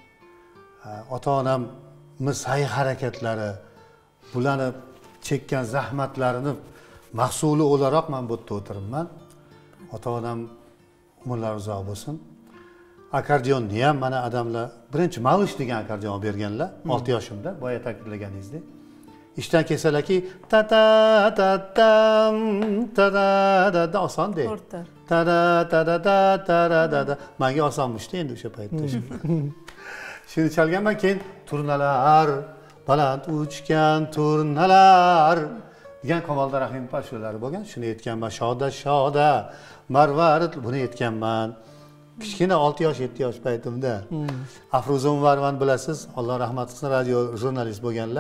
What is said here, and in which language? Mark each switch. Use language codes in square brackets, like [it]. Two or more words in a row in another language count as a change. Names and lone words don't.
[uz] Ota-onamning sa'y harakatlari, bularni chekkan zahmatlarini mahsuli o'laroq men bu yerda o'tiribman. Ota-onam umrlari uzoq bo'lsin. Akordeonni ham mana odamlar birinchi Mavish degan akordeon berganlar 6 yoshimda, boya ta'kidlaganingizdek. Ishdan kelsalarki ta ta ta tam ta da da osonda. Ta da ta da ta da. Menga osonmishdi endi o'sha paytda. Shuni chalganman, keyin turnalar, baland uchgan turnalar degan Kamoliddin Rahimov ashulari bo'lgan. Shuni aytganman, shoda marvarid buni aytganman. Kichkina 6 yosh, 7 yosh paytimda. Afruza Umarovanni bilasiz, Alloh rahmat qilsin, radio jurnalist bo'lganlar.